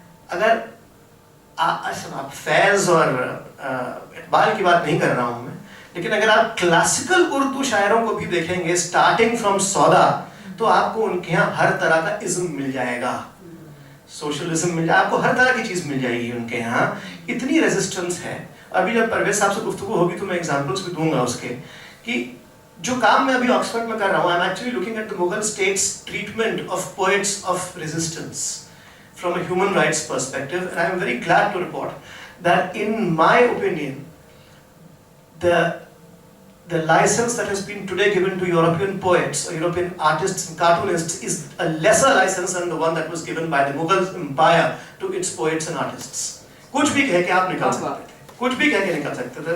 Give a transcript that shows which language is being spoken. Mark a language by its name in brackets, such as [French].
[Urdu] اگر آپ فیض اور اقبال کی بات نہیں کر رہا ہوں میں, لیکن اگر آپ کلاسیکل اردو شاعروں کو بھی دیکھیں گے اسٹارٹنگ فرام سودا, تو آپ کو ان کے یہاں ہر طرح کا ازم مل جائے گا, سوشلزم مل جائے, آپ کو ہر طرح کی چیز مل جائے گی ان کے یہاں. اتنی ریزسٹنس ہے. ابھی جب پرویز صاحب سے گفتگو ہوگی تو میں ایگزامپلس بھی دوں گا اس کے, کہ جو کام میں ابھی آکسفورڈ میں کر رہا ہوں, [English] I am actually looking at the Mughal state's treatment of poets of resistance from a human rights perspective, and I am very glad to report that in my opinion the license that has been today given to European poets or European artists and cartoonists is a lesser license than the one that was given by the Mughal empire to its poets and artists. [Urdu] کچھ بھی کہہ کے آپ نکل سکتے تھے, کچھ بھی کہہ کے نکل سکتے تھے.